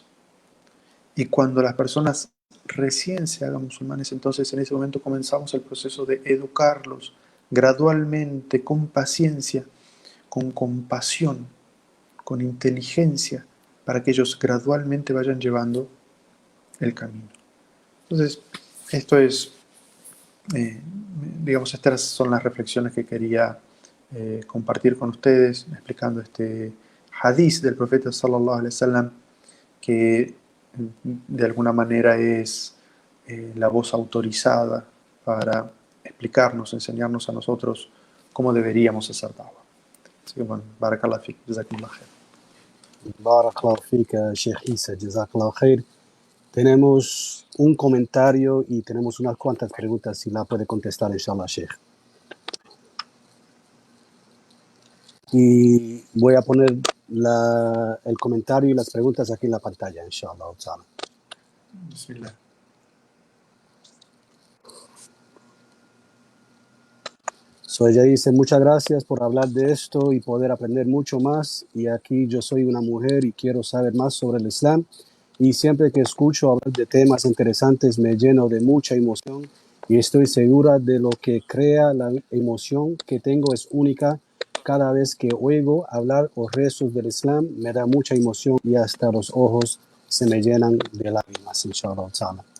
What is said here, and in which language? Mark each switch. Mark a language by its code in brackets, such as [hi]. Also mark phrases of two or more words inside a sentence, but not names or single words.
[es] Y cuando las personas recién se hagan musulmanes, entonces en ese momento comenzamos el proceso de educarlos gradualmente, con paciencia, con compasión, con inteligencia, para que ellos gradualmente vayan llevando el camino. Entonces, esto es, digamos, estas son las reflexiones que quería compartir con ustedes, explicando este hadith del profeta [ar] صلى الله عليه وسلم, [es] que de alguna manera es la voz autorizada para explicarnos, enseñarnos a nosotros cómo deberíamos hacer da'wah. Así que bueno, [ar] بارك الله فيك، جزاكم الله خير. بارك الله فيك, Sheikh Isa, جزاك الله خير. [es] Tenemos un comentario y tenemos unas cuantas preguntas, si la puede contestar, inshallah, Sheikh. Y voy a poner el comentario y las preguntas aquí en la pantalla, inshallah. Bismillah. Ella dice, muchas gracias por hablar de esto y poder aprender mucho más. Y aquí yo soy una mujer y quiero saber más sobre el Islam. Y siempre que escucho hablar de temas interesantes me lleno de mucha emoción y estoy segura de lo que crea la emoción que tengo es única. Cada vez que oigo hablar o rezos del Islam me da mucha emoción y hasta los ojos se me llenan de lágrimas, [ar] إن شاء الله تعالى.